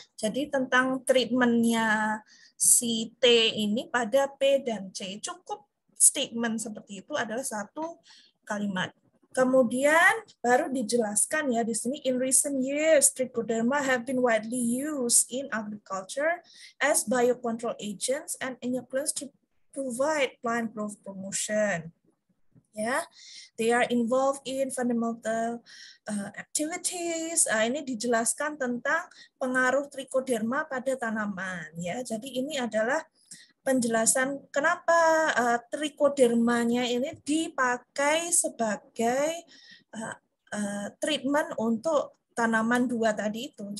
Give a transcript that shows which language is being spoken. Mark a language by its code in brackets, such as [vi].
[id] Jadi tentang treatmentnya si T ini pada P dan C. Cukup statement seperti itu adalah satu kalimat. Kemudian baru dijelaskan ya di sini, [en] in recent years trichoderma have been widely used in agriculture as biocontrol agents and inoculants to provide plant growth promotion. Ya, they are involved in fundamental activities. [id] Ini dijelaskan tentang pengaruh trichoderma pada tanaman. Ya, jadi ini adalah penjelasan kenapa trichodermanya ini dipakai sebagai treatment untuk tanaman 2 tadi itu.